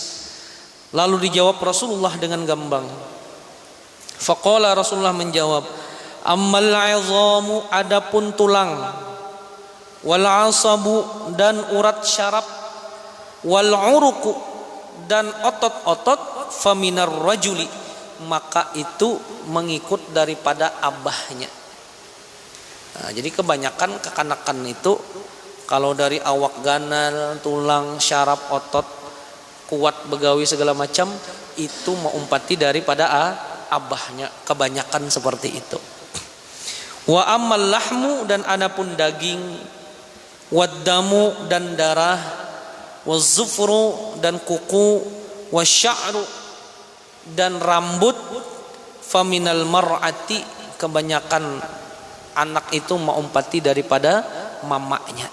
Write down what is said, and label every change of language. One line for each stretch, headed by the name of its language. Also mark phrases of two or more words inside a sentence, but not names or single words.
Indonesian: Lalu dijawab Rasulullah dengan gamblang. Faqala, Rasulullah menjawab,
Arabic: أما العظام,
Indonesian: adapun tulang,
Arabic: والعصب
Indonesian: dan urat syaraf,
Arabic: والعروق
Indonesian: dan otot-otot,
Arabic: فمن الرجل,
Banjar: maka itu mengikut daripada abahnya. Nah, jadi kebanyakan kekanakan itu kalau dari awak ganal, tulang, syaraf, otot, kuat begawi segala macam, itu mengumpati daripada abahnya.
Indonesian: Kebanyakan seperti itu.
Arabic: وأما اللحم,
Banjar: dan adapun daging, waddamu dan darah, wazufru dan kuku, wasya'ru dan rambut,
Arabic: فمن المرأة,
Banjar: kebanyakan anak itu mengumpati daripada mamanya.